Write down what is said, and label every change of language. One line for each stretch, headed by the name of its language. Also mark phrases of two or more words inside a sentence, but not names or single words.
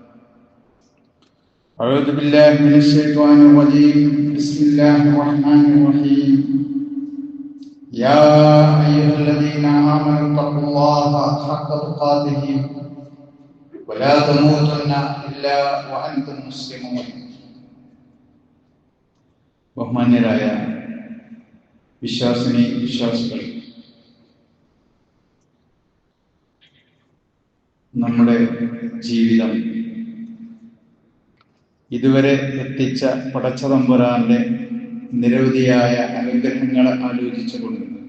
Arabic: أعوذ بالله من الشيطان الرجيم. بسم الله الرحمن الرحيم. يا أيها الذين آمنوا اتقوا الله حق تقاته ولا تموتن إلا وأنتم مسلمون.
Malayalam: ബഹുമാന്യരായ വിശ്വാസികൾ, നമ്മുടെ ജീവിതം ഇതുവരെ എത്തിച്ച പടച്ചതമ്പുരാന്റെ നിരവധിയായ അനുഗ്രഹങ്ങളെ ആലോചിച്ചുകൊണ്ട്